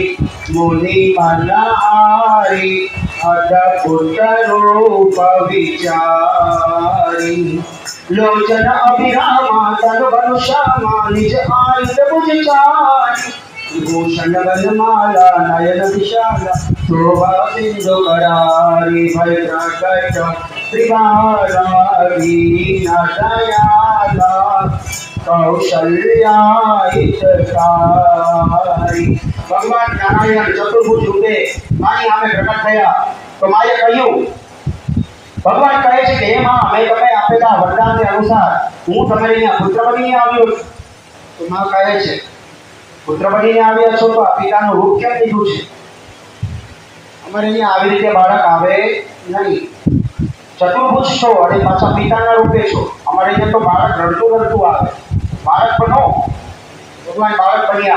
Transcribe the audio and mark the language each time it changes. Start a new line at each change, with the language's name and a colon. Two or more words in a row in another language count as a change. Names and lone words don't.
Awadhi: मुनि मनहारी अद्भुत रूप विचारी लोचन अभिरामा तन बनु श्यामा निज आयुध भुज चारि भूषण वनमाला नयन विशाला शोभा सिंधु करारी भय प्रकट त्रिवारा दीन दयाला कौशल्या हितकारी।
Gujarati: ભગવાન નારાયણ ચતુર્ભુજ રૂપે માઈ આમે પ્રકટ થયા તો માએ કહ્યું ભગવાન કહે છે કે હે માં મેં તમે આપેલા વરદાનને અનુસાર હું તમારે અહીંયા પુત્ર બનીને આવ્યો છું તો માં કહે છે પુત્ર બનીને આવ્યા છો તો આ પિતાનું રૂપ કેમ લીધું છે અમારે અહીંયા આવી રીતે બાળક આવે નહીં ચતુર્ભુજ છો અને પાછા પિતાના રૂપે છો અમારે અહીંયા તો બાળક રડતું રડતું આવે બાળક બનો ભગવાન બાળક બન્યા